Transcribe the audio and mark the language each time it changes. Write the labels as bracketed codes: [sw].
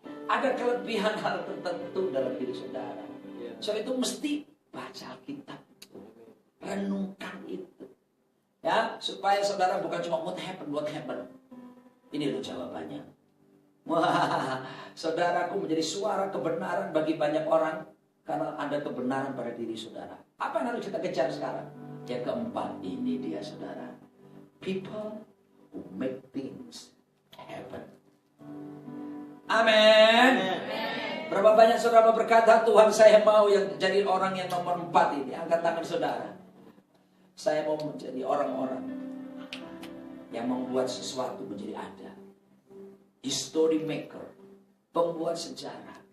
[id] Ada kelebihan hal tertentu dalam diri saudara. So itu mesti baca Alkitab, renungkan itu, ya, supaya saudara bukan cuma what happened. Ini loh jawabannya. Wah, saudaraku menjadi suara kebenaran bagi banyak orang karena ada kebenaran pada diri saudara. Apa yang harus kita kejar sekarang? Yang keempat, ini dia saudara. [en] People who make things happen. [id] Amin. Berapa banyak saudara berkata, Tuhan saya mau yang jadi orang yang nomor 4 ini. Angkat tangan saudara. Saya mau menjadi orang-orang yang membuat sesuatu menjadi ada. History maker, pembuat sejarah.